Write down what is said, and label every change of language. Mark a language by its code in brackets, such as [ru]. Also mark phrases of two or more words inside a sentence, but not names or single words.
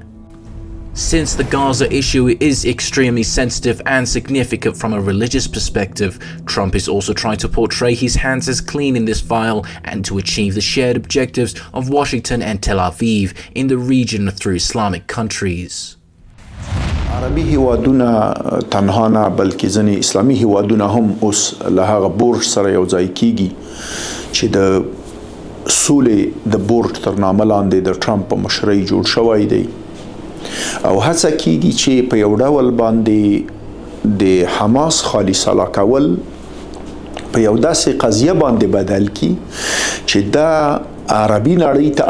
[en] Since the Gaza issue is extremely sensitive and significant from a religious perspective, Trump is also trying to portray his hands as clean in this file and to achieve the shared objectives of Washington and Tel Aviv in the region through Islamic countries. [ps] عربي هیوادونه تنها نه بلکې ځینې اسلامي هیوادونه هم اوس له هغه بورډ سره یو ځای کیږي چې د سولې د بورډ تر نامه لاندې د ټرمپ په مشرۍ جوړ شوی دی او هڅه کیږي چې په یو ډول باندې د حماس خالصه کول په یو داسې قضیه باندې بدل کی چې دا عربي نړۍ ته